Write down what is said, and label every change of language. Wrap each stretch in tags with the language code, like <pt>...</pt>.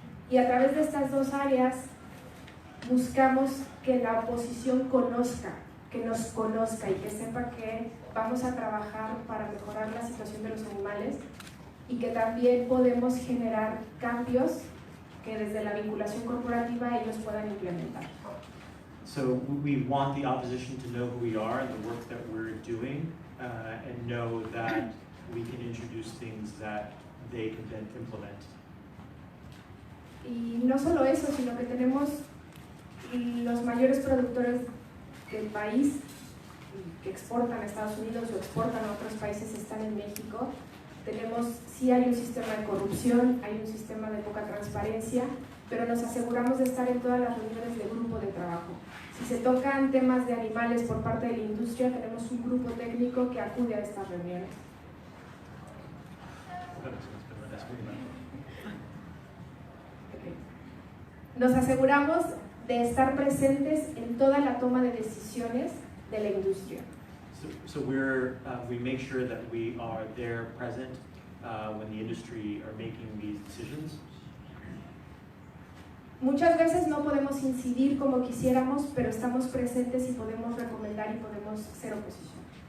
<es>Y a través de estas dos áreas buscamos que la oposición conozca, que nos conozca y que sepa que vamos a trabajar para mejorar la situación de los animales y que también podemos generar cambios que desde la vinculación corporativa ellos puedan implementar.</es> <en>So we want the opposition to know who we are and the work that we're doing, and know that we can introduce things that they can then implement.</en> <es>Y no solo eso, sino que tenemos los mayores productores del país que exportan a Estados Unidos o exportan a otros países están en México. Sí hay un sistema de corrupción, hay un sistema de poca transparencia, pero nos aseguramos de estar en todas las reuniones de grupo de trabajo. Si se tocan temas de animales por parte de la industria, tenemos un grupo técnico que acude a estas reuniones.</es> <en>Okay.</en> <es>Nos aseguramos de estar presentes en toda la toma de decisiones de la industria.</es> <en>So we make sure that we are there present when the industry are making these decisions.</en> <es>Muchas veces no podemos incidir como quisiéramos, pero estamos presentes y podemos recomendar y podemos ser oposición.</es>